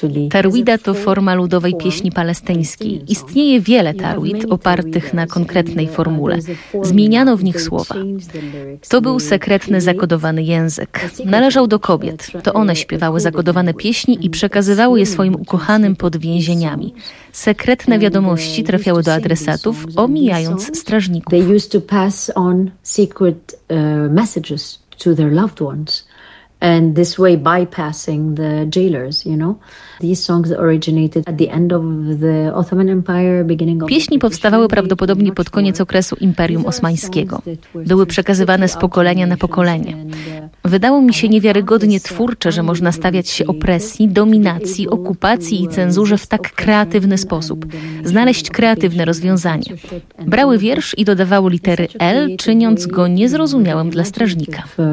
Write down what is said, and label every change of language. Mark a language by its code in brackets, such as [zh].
[pl] Tarwida to forma ludowej pieśni palestyńskiej. Istnieje wiele tarwid opartych na konkretnej formule. Zmieniano w nich słowa. To był sekretny, zakodowany język. Należał do kobiet. To one śpiewały zakodowane pieśni i przekazywały je swoim ukochanym pod więzieniami. Sekretne wiadomości trafiały do adresatów, omijając strażników. [en] They used to pass on secret messages to their loved ones. And this way bypassing the jailers, you know. These songs originated at the end of the Ottoman Empire, beginning of. [pl] Pieśni powstawały prawdopodobnie pod koniec okresu Imperium Osmańskiego. Były przekazywane z pokolenia na pokolenie. Wydało mi się niewiarygodnie twórcze, że można stawiać się opresji, dominacji, okupacji i cenzurze w tak kreatywny sposób. Znaleźć kreatywne rozwiązanie. Brały wiersz i dodawały litery L, czyniąc go niezrozumiałym dla strażnika.